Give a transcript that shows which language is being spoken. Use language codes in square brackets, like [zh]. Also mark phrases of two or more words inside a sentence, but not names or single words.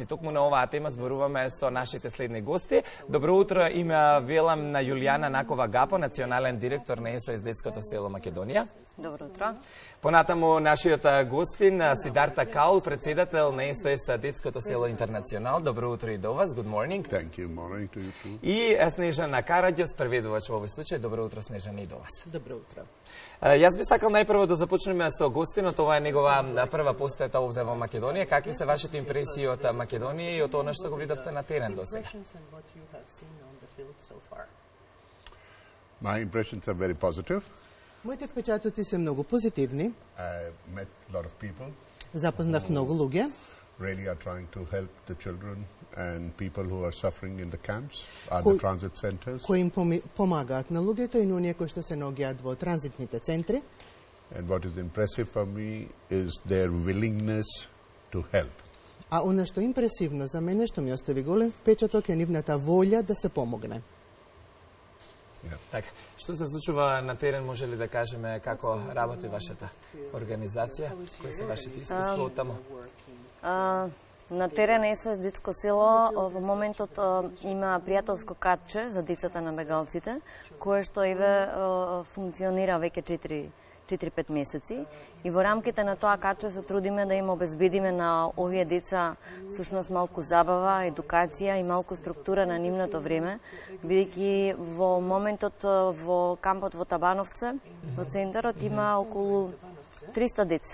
[mk] Токму на оваа тема зборуваме со нашите следни гости. Добро утро, им велам на Јулијана Накова-Гапо, национален директор на SOS Детското село Македонија. Добро утро. Понатаму нашиот гостин Сидарта Каул, председател на SOS Детското село Интернационал. Добро утро и до вас. [en] Good morning. Thank you. Morning to you too. [mk] И Снежана Караѓос, преведувач во овој случај. Добро утро, Снежана, и до вас. Добро утро. Јас би сакал најпрво да започнеме со гостинот. Ова е негова прва посета овде во Македонија. Какви се вашите импресии од Македонија и од она што го видовте на терен до сега? [en] My impressions are very positive. [mk] Моите впечатоци се многу позитивни. [en] I met a lot of people. [mk] Запознав многу луѓе [en] Really are trying to help the children and people who are suffering in the camps, at the transit centers. [mk] кои им помагаат на луѓето и на оние кои што се наоѓаат во транзитните центри. [en] And what is impressive for me is their willingness to help. [mk] А она што е импресивно за мене, што ми остави голем впечаток, е нивната волја да се помогне. Така, што се случува на терен, може ли да кажеме како работи вашата организација? Кои се вашите искуства од таму? На терен SOS Детско село во моментот има пријателско катче за децата на бегалците, кое што функционира веќе 4-5 месеци и во рамките на тоа катче се трудиме да им обезбедиме на овие деца всушност малку забава, едукација и малку структура на нивното време, бидејќи во моментот во кампот во Табановце, во центарот има околу 300 деца.